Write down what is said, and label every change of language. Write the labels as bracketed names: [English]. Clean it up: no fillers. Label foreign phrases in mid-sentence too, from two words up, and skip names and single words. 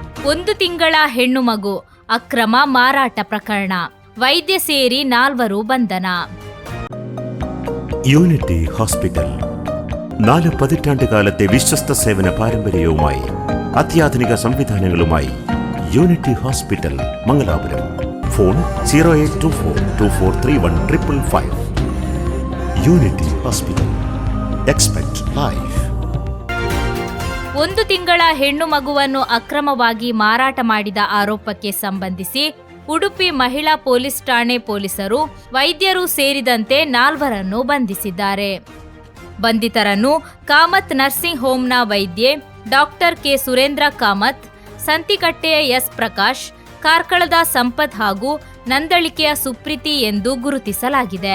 [Kannada] 1 ತಿಂಗಳ ಹೆಣ್ಣು ಮಗು ಅಕ್ರಮ ಮಾರಾಟ ಪ್ರಕರಣ. ವೈದ್ಯ ಸೇರಿ 4 ಬಂಧನ. [Malayalam] യൂണിറ്റി ഹോസ്പിറ്റൽ 4 പതിറ്റാണ്ടുകാലത്തെ വിശ്വസ്ത സേവന പാരമ്പര്യവുമായി അത്യാധുനിക സംവിധാനങ്ങളുമായി യൂണിറ്റി ഹോസ്പിറ്റൽ മംഗലാപുരം. ഫോൺ 0824243155. [English] യൂണിറ്റി ഹോസ്പിറ്റൽ. Expect Life. [Kannada] 1 ತಿಂಗಳ ಹೆಣ್ಣು ಮಗುವನ್ನು ಅಕ್ರಮವಾಗಿ ಮಾರಾಟ ಮಾಡಿದ ಆರೋಪಕ್ಕೆ ಸಂಬಂಧಿಸಿ ಉಡುಪಿ ಮಹಿಳಾ ಪೊಲೀಸ್ ಠಾಣೆ ಪೊಲೀಸರು ವೈದ್ಯರು ಸೇರಿದಂತೆ 4 ಬಂಧಿಸಿದ್ದಾರೆ. ಬಂಧಿತರನ್ನು ಕಾಮತ್ ನರ್ಸಿಂಗ್ ಹೋಮ್ನ ವೈದ್ಯೆ ಡಾಕ್ಟರ್ ಕೆ ಸುರೇಂದ್ರ ಕಾಮತ್, ಸಂತಿಕಟ್ಟೆಯ ಎಸ್ ಪ್ರಕಾಶ್, ಕಾರ್ಕಳದ ಸಂಪತ್ ಹಾಗೂ ನಂದಳಿಕೆಯ ಸುಪ್ರೀತಿ ಎಂದು ಗುರುತಿಸಲಾಗಿದೆ.